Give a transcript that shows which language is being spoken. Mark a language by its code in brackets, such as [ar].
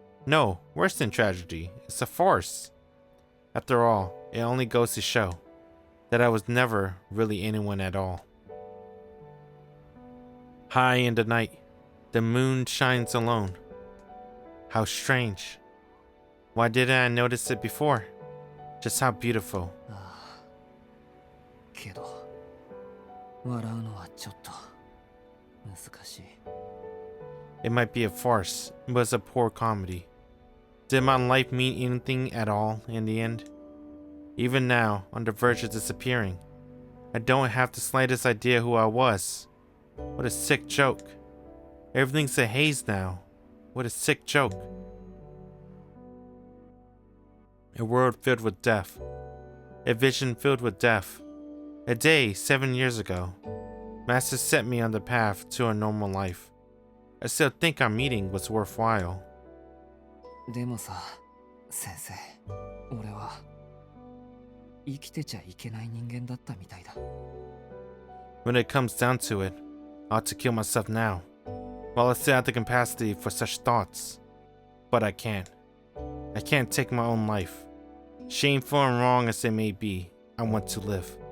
[en] No, worse than tragedy. It's a farce. After all, it only goes to show that I was never really anyone at all. High in the night, the moon shines alone. How strange. Why didn't I notice it before? Just how beautiful. [ja] けど、笑うのはちょっと難しい。 [en] It might be a farce, but it's a poor comedy. Did my life mean anything at all in the end? Even now, on the verge of disappearing, I don't have the slightest idea who I was. What a sick joke. Everything's a haze now. What a sick joke. A world filled with death. A vision filled with death. A day 7 years ago. Master set me on the path to a normal life. I still think our meeting was worthwhile. [ja] でもさ、先生、俺は生きてちゃいけない人間だったみたいだ。 [en] When it comes down to it, I ought to kill myself now, while I still have the capacity for such thoughts. But I can't. I can't take my own life. Shameful and wrong as it may be, I want to live.